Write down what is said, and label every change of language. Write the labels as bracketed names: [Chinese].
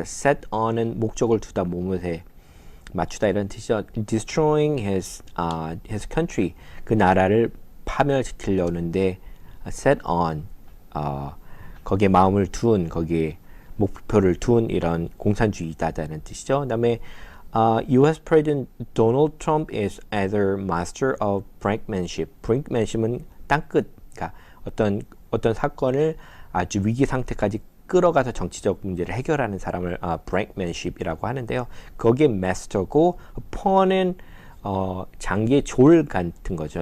[Korean] set on은 목적을 두다, 몸에 맞추다 이런 뜻이죠. [English] destroying his country, [Korean] 그 나라를 파멸시키려는데 set on, 거기에 마음을 둔, 거기에 목표를 둔 이런 공산주의자다는 뜻이죠. 그다음에 U.S. [English] President Donald Trump is either master of brinkmanship. [Korean] brinkmanship은 땅끝, 그러니까 어떤 사건을 아주 위기 상태까지 끌어가서 정치적 문제를 해결하는 사람을 brinkmanship이라고 하는데요. 거기에 master고 pawn은 장기의 졸 같은 거죠.